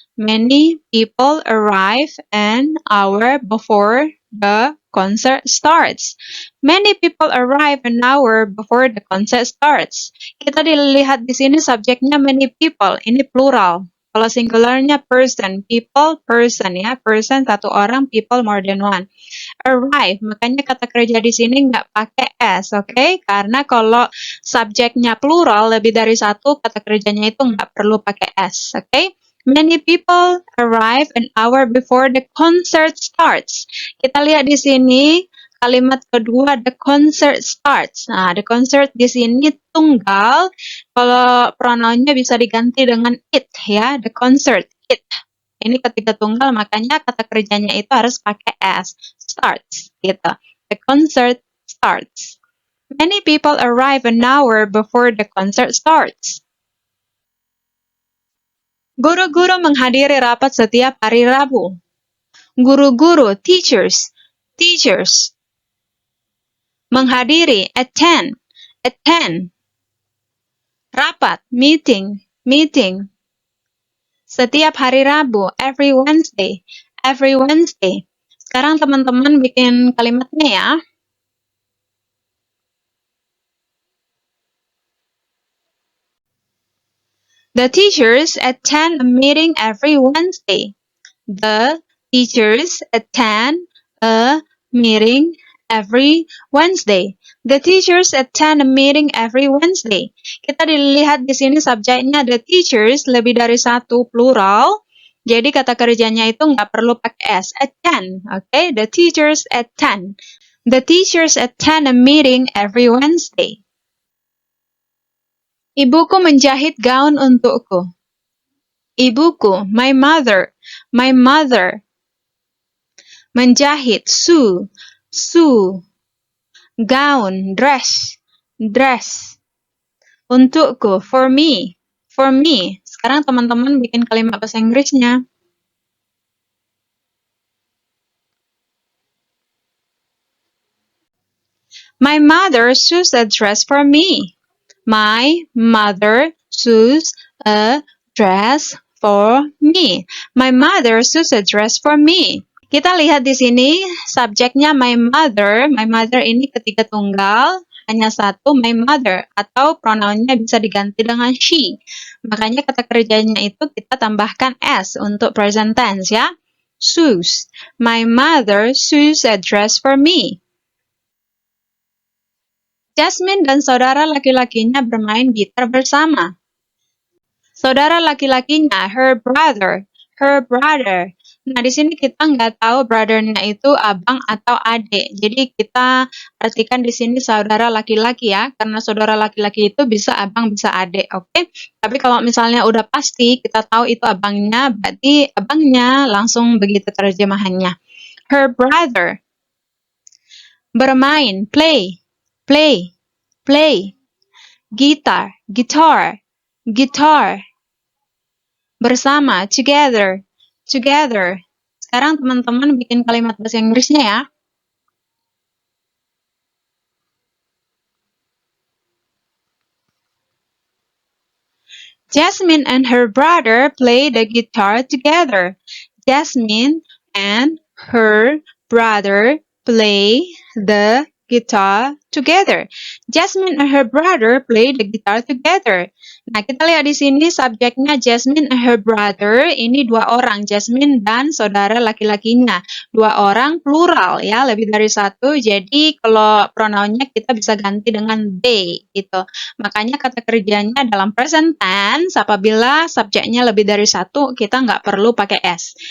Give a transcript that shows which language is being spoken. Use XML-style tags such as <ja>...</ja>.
<en>Many people arrive an hour before the concert starts. Many people arrive an hour before the concert starts.</en> <id>Kita dilihat di sini subjeknya many people, ini plural. Kalau singularnya person, people, person ya, person satu orang,</id> <en>people more than one.</en> <id>Arrive, makanya kata kerja di sini nggak pakai s, oke? Karena kalau subjeknya plural lebih dari satu, kata kerjanya itu nggak perlu pakai s, oke?</id> <en>Many people arrive an hour before the concert starts.</en> <id>Kita lihat di sini kalimat kedua,</id> <en>the concert starts.</en> <id>Nah, the concert di sini tunggal. Kalau pronounnya bisa diganti dengan it ya, the concert, it. Ini ketiga tunggal, makanya kata kerjanya itu harus pakai s, starts, gitu.</id> <en>The concert starts. Many people arrive an hour before the concert starts.</en> <id>Guru-guru menghadiri rapat setiap hari Rabu. Guru-guru, teachers, teachers.</id> <en>Menghadiri, attend, attend. Rapat, meeting, meeting. Setiap hari Rabu, every Wednesday, every Wednesday.</en> <id>Sekarang teman-teman bikin kalimatnya ya.</id> <en>The teachers attend a meeting every Wednesday. The teachers attend a meeting every Wednesday. The teachers attend a meeting every Wednesday.</en> <id>Kita dilihat di sini subjeknya the teachers lebih dari satu, plural. Jadi kata kerjanya itu nggak perlu pakai s, attend. Okay?</id> <en>The teachers attend. The teachers attend a meeting every Wednesday.</en> <id>Ibuku menjahit gaun untukku. Ibuku,</id> <en>my mother, my mother. Menjahit, sew, sew. Gaun, dress, dress. Untukku, for me, for me.</en> <id>Sekarang teman-teman bikin kalimat bahasa Inggrisnya.</id> <en>My mother sews a dress for me. My mother sews a dress for me. My mother sews a dress for me.</en> <id>Kita lihat di sini subjeknya my mother. My mother ini ketiga tunggal, hanya satu, my mother, atau pronounnya bisa diganti dengan she. Makanya kata kerjanya itu kita tambahkan s untuk present tense ya.</id> <en>Sews. My mother sews a dress for me.</en> <id>Jasmine dan saudara laki-lakinya bermain gitar bersama.</id> <en>Saudara laki-lakinya, her brother, her brother.</en> <id>Nah, di sini kita nggak tahu brother-nya itu abang atau adik. Jadi kita artikan di sini saudara laki-laki ya, karena saudara laki-laki itu bisa abang, bisa adik, oke? Tapi kalau misalnya udah pasti kita tahu itu abangnya, berarti abangnya langsung begitu terjemahannya.</id> <en>Her brother. Bermain, play, play, play. Gitar, guitar, guitar. Bersama, together, together.</en> <id>Sekarang teman-teman bikin kalimat bahasa Inggrisnya ya.</id> <en>Jasmine and her brother play the guitar together. Jasmine and her brother play the guitar together. Jasmine and her brother play the guitar together.</en> <id>Nah, kita lihat di sini subjeknya</id> <en>Jasmine and her brother.</en> <id>Ini dua orang, Jasmine dan saudara laki-lakinya. Dua orang plural ya, lebih dari satu. Jadi kalau pronounnya kita bisa ganti dengan they gitu. Makanya kata kerjanya dalam present tense apabila subjeknya lebih dari satu, kita nggak perlu pakai s.</id>